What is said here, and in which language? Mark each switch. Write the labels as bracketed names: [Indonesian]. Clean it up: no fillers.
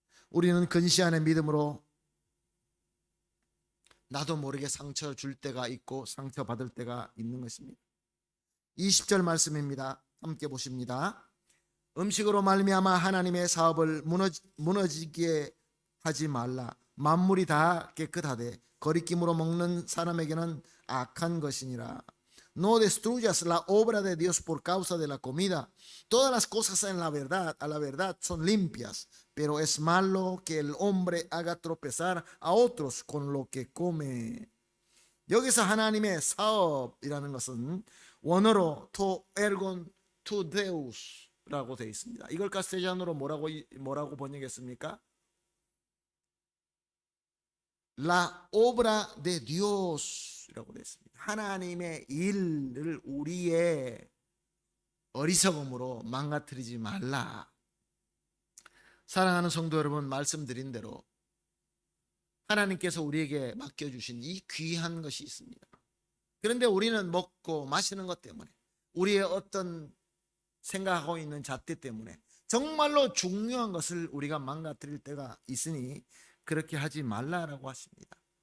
[Korean] 우리는 근시안의 믿음으로 나도 모르게 상처 줄 때가 있고 상처 받을 때가 있는 것입니다. 20절 말씀입니다. 함께 보십니다. 음식으로 말미암아 하나님의 사업을 무너지게 하지 말라. 만물이 다 깨끗하되 거리낌으로 먹는 사람에게는 악한 것이니라. [Spanish] No destruyas la obra de Dios por causa de la comida. Todas las cosas a la verdad son limpias, pero es malo que el hombre haga tropezar a otros con lo que come. [Korean] 여기서 하나님의 사업이라는 것은 원어로 to ergon to deus라고 되어 있습니다. 이걸 카스텔리아노로 뭐라고 번역했습니까? [Spanish] La obra de Dios라고 되어 있습니다. [Korean] 하나님의 일을 우리의 어리석음으로 망가뜨리지 말라. 사랑하는 성도 여러분, 말씀드린 대로 하나님께서 우리에게 맡겨주신 이 귀한 것이 있습니다. 그런데 우리는 먹고 마시는 것 때문에, 우리의 어떤 생각하고 있는 잣대 때문에 정말로 중요한 것을 우리가 망가뜨릴 때가 있으니 그렇게 하지 말라라고 하십니다.